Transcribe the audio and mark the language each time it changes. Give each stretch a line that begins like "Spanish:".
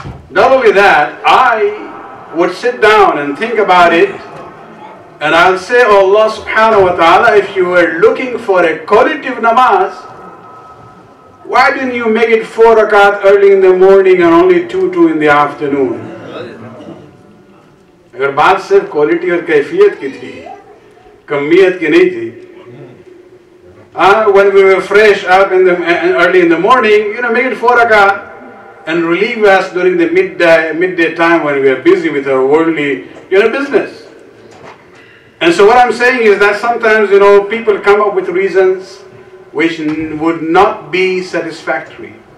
English: Not only that, I would sit down and think about it, and I'll say, oh Allah subhanahu wa ta'ala, if you were looking for a qualitative namaz, why didn't you make it 4 rakat early in the morning and only 2 in the afternoon?
Hindi: अगर बात सिर्फ quality और कैफियत की थी, कमियत की नहीं थी.
English: When we were fresh up early in the morning, make it 4 rakat and relieve us during the midday time when we are busy with our worldly, business. And so what I'm saying is that sometimes, people come up with reasons which would not be satisfactory.